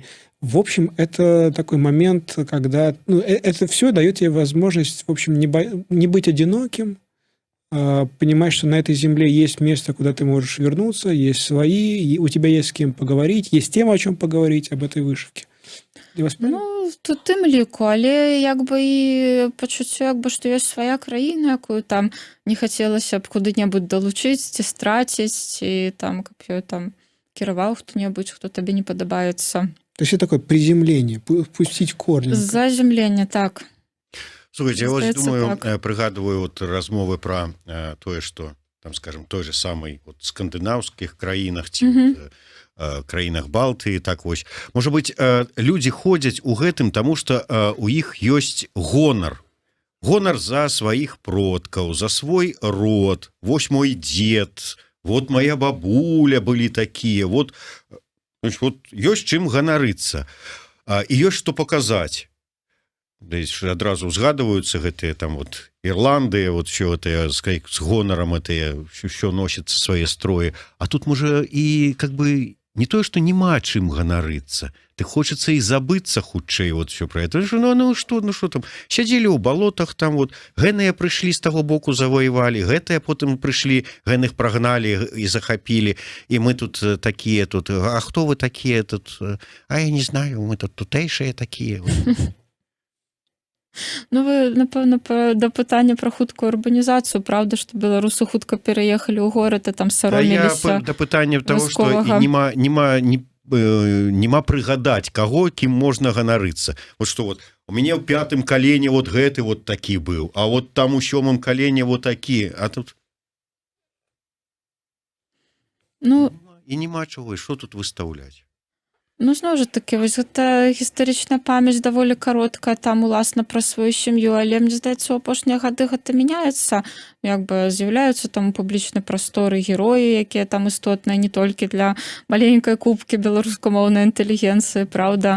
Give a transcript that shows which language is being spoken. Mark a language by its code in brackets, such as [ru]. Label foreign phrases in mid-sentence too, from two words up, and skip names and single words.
[ru] В общем, это такой момент, когда... это все дает тебе возможность, в общем, не быть одиноким, понимать, что на этой земле есть место, куда ты можешь вернуться, есть свои, у тебя есть с кем поговорить, есть тема, о чем поговорить об этой вышивке. [be] То тым ліку, але як бы і пачуццё, як бы, што ёсць свая краіна, якую там не хацелася б куды-небудзь далучыць, ці страціць, і там, каб ёй там кіраваў хто-небудзь, хто табе не падабаецца. [ru] То есть это такое приземление, пустить корни. Заземление, так. Слушайте, я вот думаю, пригадываю вот [be] размовы про тое, [ru] что, там, скажем, той же самой вот скандинавских краінах, [be] ці краінах Балтыі, так вось. Можа быць, людзі ходзяць у гэтым, таму што у іх ёсць гонар. Гонар за сваіх продкаў, за свой род. Вось мой дзед, [ru] вот моя бабуля [be] былі такія. Вот ёсць чым ганарыцца. І ёсць што паказаць. Адразу узгадываюцца гэтыя там вот Ірландыя, [ru] вот все это с гонарам, это все носится [be] свае строі. А тут можа і как бы не тое, што няма чым ганарыцца. Ты хочацца і забыцца хутчэй [ru] вот все про это. Что там? [be] Сядзелі ў балотах, там вот гэныя прыйшлі з таго боку, завоевалі, гэтыя потым прыйшлі, гэнных прагналі і захапілі, і мы тут такія тут. А хто вы такія тут? А я не знаю, мы тут тутэйшыя такія. [uk] Ви, напевно, до питання про хутку урбанізацію. Правда, що білоруси хутко переїхали у город, і там соромилися. Я до питання того, що нема пригадать, кого, ким [be] можна ганарыцца. [ru] Вот что вот, у меня в 5-м колене вот [be] гэты вот такі [ru] был, а вот там у 7-м колене вот такі, а тут... [uk] І нема чого, що тут виставляти? Ну, [be] зноў жа такі, вось гэта гістарычная памяць даволі кароткая, там уласна пра сваю сям'ю, але мне здаецца, у апошнія гады гэта мяняецца, як бы з'яўляюцца там у публічнай прасторы героі, якія там істотныя не толькі для маленькай купкі беларускамоўнай інтэлігенцыі, праўда.